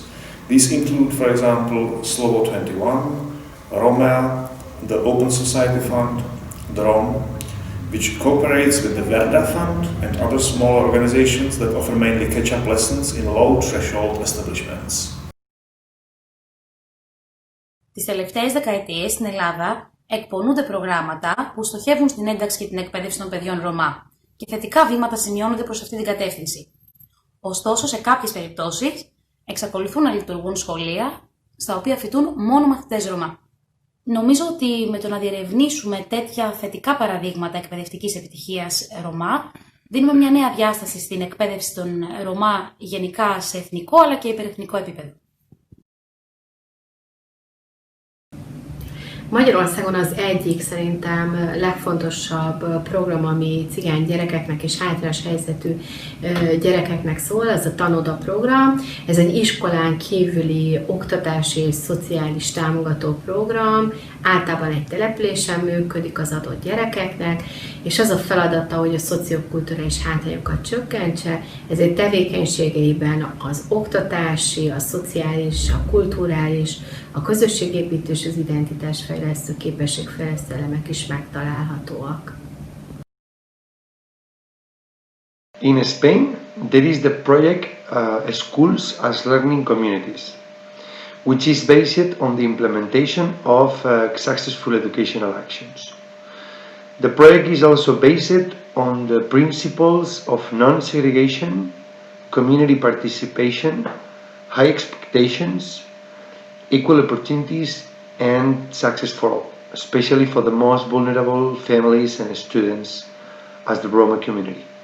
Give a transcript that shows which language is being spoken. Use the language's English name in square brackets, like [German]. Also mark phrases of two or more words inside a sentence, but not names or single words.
[English] These include, for example, Slovo 21, Roma, the Open Society Fund, the ROM, which cooperates with the Verda Fund and other smaller organizations that offer mainly catch-up lessons in low-threshold establishments. [Greek] Τις τελευταίες δεκαετίες στην Ελλάδα εκπονούνται προγράμματα που στοχεύουν στην ένταξη και την εκπαίδευση των παιδιών Ρωμά και θετικά βήματα σημειώνονται προς αυτή την κατεύθυνση. Ωστόσο, σε κάποιες περιπτώσεις, εξακολουθούν να λειτουργούν σχολεία στα οποία φοιτούν μόνο μαθητές Ρωμά. Νομίζω ότι με το να διερευνήσουμε τέτοια θετικά παραδείγματα εκπαιδευτικής επιτυχίας Ρωμά, δίνουμε μια νέα διάσταση στην εκπαίδευση των Ρωμά γενικά σε εθνικό αλλά και υπερεθνικό επίπεδο. [Hungarian] Magyarországon az egyik szerintem legfontosabb program, ami cigány gyerekeknek és hátrányos helyzetű gyerekeknek szól, az a Tanoda program. Ez egy iskolán kívüli oktatási és szociális támogató program, általában egy településen működik az adott gyerekeknek, és az a feladata, hogy a szociokulturális hátrányokat csökkentse, ezért tevékenységeiben az oktatási, a szociális, a kulturális, a közösségépítés, az identitásfejlesztő, képességfejlesztő elemek is megtalálhatóak. [English] In Spain, there is the project Schools as Learning Communities, which is based on the implementation of successful educational actions. The project is also based on the principles of non-segregation, community participation, high expectations, equal opportunities and success for all, especially for the most vulnerable families and students as the Roma community.